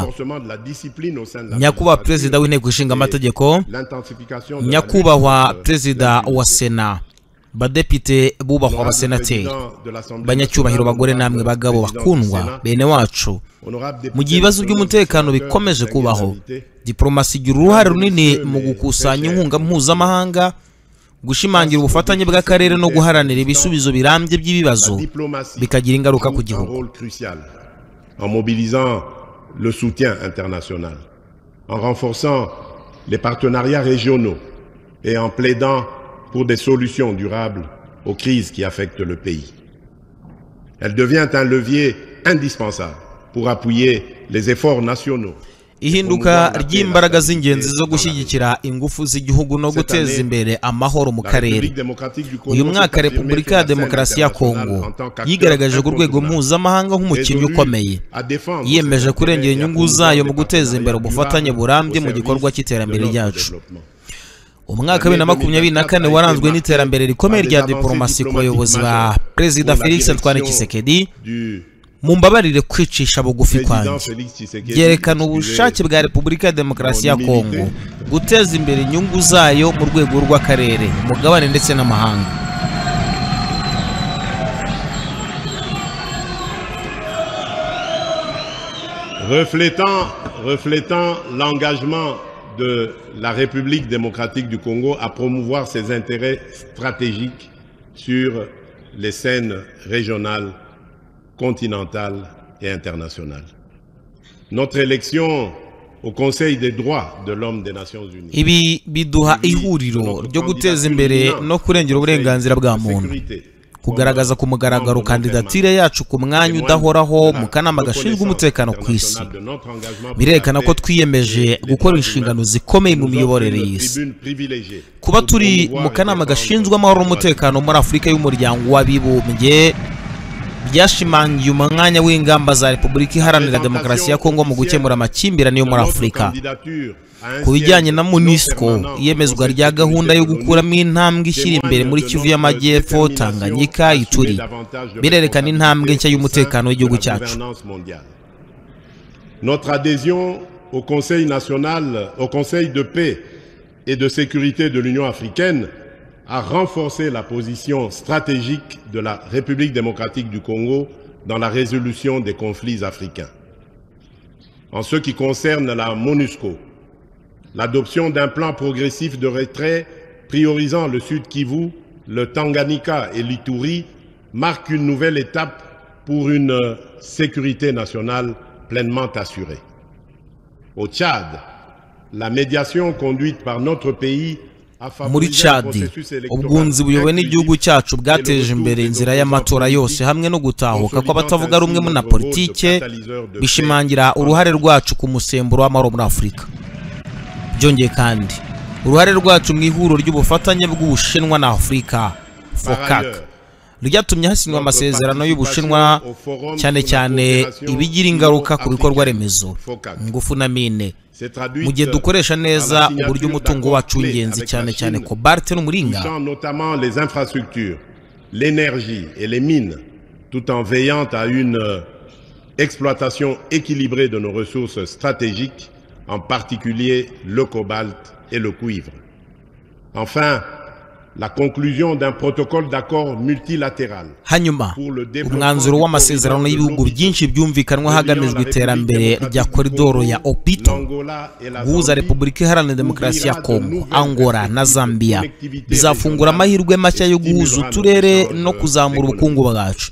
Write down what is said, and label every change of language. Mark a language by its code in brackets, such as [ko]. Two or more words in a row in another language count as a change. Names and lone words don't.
[rw] Nyakubahwa Perezida w'Inteko Ishinga Amategeko, Nyakubahwa Perezida wa Sena, badepite bubahwa abasenateri, banyacyubahiro bagore namwe bagabo bakundwa bene wacu, mu gihe ibibazo by'umutekano bikomeje kubaho, diplomasi igira uruhare runini mu gukusanya inkunga mpuzamahanga, gushimangira ubufatanye bw'akarere no guharanira ibisubizo birambye by'ibibazo bikagira ingaruka ku gihugu. [fr] En mobilisant le soutien international, en renforçant les partenariats régionaux et en plaidant pour des solutions durables aux crises qui affectent le pays. Elle devient un levier indispensable pour appuyer les efforts nationaux. [rw] Ihinduka ry'imbaraga z'ingenzi zo gushyigikira ingufu z'igihugu no guteza imbere amahoro mu karere. Uyu mwaka Repubulika ya Demokarasi ya Kongo yigaragaje ku rwego mpuzamahanga nk'umukinnyi ukomeye, yiyemeje kurengera inyungu zayo mu guteza imbere ubufatanye burambye mu gikorwa cy'iterambere ryacu. Umwaka 2024 waranzwe n'iterambere rikomeye rya diplomasi ku bayobozi ba Perezida Félix Antoine Tshisekedi. Mumbabarire kwicisha bugufi kwanjye, byerekana ubushake bwa Repubulika ya Demokarasi ya Kongo guteza imbere inyungu zayo mu rwego rw'akarere, umugabane ndetse n'amahanga. [fr] Reflétant l'engagement de la République démocratique du Congo à promouvoir ses intérêts stratégiques sur les scènes régionales, continentale et internationale. notre élection au Conseil des droits de l'homme des Nations Unies. [rw] Ibi biduha ihuriro ryo guteza imbere no kurengera uburenganzira bwa muntu, kugaragaza ku mugaragaro kandidatire yacu ku mwanya udahoraho mu kanama gashinzwe umutekano ku isi. Birerekana ko twiyemeje gukora inshingano zikomeye mu miyoborere y'isi. Kuba turi mu kanama gashinzwe amahoro n'umutekano muri Afurika y'umuryango w'abibumbye byashimangiye umwanya w'ingamba za Repubulika Iharanira Demokarasi ya Kongo mu gukemura amakimbirane yo muri Afurika. Ku bijyanye na MONUSCO, iyemezwa rya gahunda yo gukuramo intambwe ishyira imbere muri Kivu y'Amajyepfo, Tanganyika, Ituri birerekana intambwe nshya y'umutekano w'igihugu cyacu. [fr] Notre adhésion au Conseil national, au Conseil de paix et de sécurité de l'Union africaine a renforcé la position stratégique de la République démocratique du Congo dans la résolution des conflits africains. En ce qui concerne la MONUSCO, l'adoption d'un plan progressif de retrait priorisant le Sud Kivu, le Tanganyika et l'Ituri marque une nouvelle étape pour une sécurité nationale pleinement assurée. Au Tchad, la médiation conduite par notre pays [rw] muri Chadi, ubwunzi buyobowe n'igihugu cyacu bwateje imbere inzira y'amatora yose hamwe no gutahuka kw'abatavuga rumwe na politike, bishimangira uruhare rwacu ku musemburo w'amahoro muri Afurika. Byongeye kandi uruhare rwacu mu ihuriro ry'ubufatanye bw'Ubushinwa na Afurika FOCAC ryatumye hasinywa amasezerano y'Ubushinwa cyane cyane ibigira ingaruka ku bikorwa remezo, ingufu na mine, mu gihe dukoresha neza uburyo umutungo wacu w'ingenzi cyane cyane cobalt n'umuringa, [fr] notamment les infrastructures, l'énergie et les mines, tout en veillant à une exploitation équilibrée de nos ressources stratégiques, en particulier le cobalt et le cuivre. Enfin, la conclusion d'un protocole d'accord multilatéral. [rw] Hanyuma, umwanzuro w'amasezerano y'ibihugu byinshi byumvikanwa hagamijwe iterambere rya koridoro ya Opito guhuza Repubulika Iharanira Demokarasi ya Kongo, Angola na Zambia bizafungura amahirwe mashya yo guhuza uturere no kuzamura ubukungu bwacu.